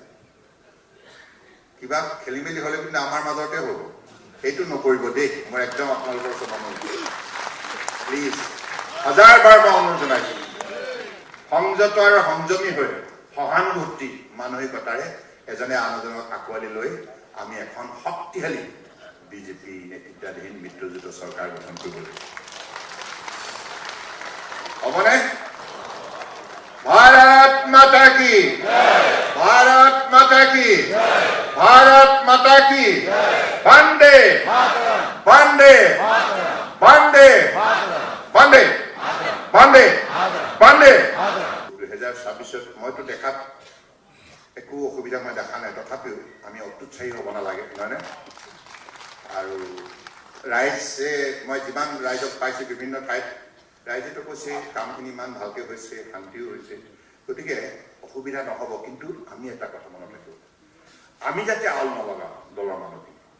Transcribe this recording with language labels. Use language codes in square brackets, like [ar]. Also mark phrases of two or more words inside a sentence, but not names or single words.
[as] কিবা খেলি মেলি হলে কিন্তু আমাৰ মাজতে হ'ব সেইটো নকৰিব দেই মই একদম আপোনালোকৰ ওচৰত অনুৰোধ প্লিজ হাজাৰ বাৰ মই অনুৰোধ জনাইছো সংযত আৰু সংযমী হৈ সহানুভূতি মানসিকতাৰে এজনে আনজনক আঁকোৱালি লৈ আমি এখন শক্তিশালী বিজেপি নেতৃত্বাধীন মিত্ৰজোঁটৰ চৰকাৰ গঠন কৰিব লাগিব [hi] হ'বনে भारत माता की भारत माता की भारत माता की वंदे वंदे वंदे वंदे वंदे [as] वंदे 2026 মইতো দেখাত একো অসুবিধা মই দেখা নাই তথাপিও আমি অত্যুৎসাহী হ'ব নালাগে নহয়নে আৰু ৰাইজে মই যিমান ৰাইজক পাইছো বিভিন্ন ঠাইত ৰাইজেতো কৈছে কামখিনি ইমান ভালকে হৈছে শান্তিও হৈছে গতিকে অসুবিধা নহ'ব কিন্তু আমি এটা কথা মনত ৰাখিব আমি যাতে আল নলগাওঁ দলৰ মানুহখিনি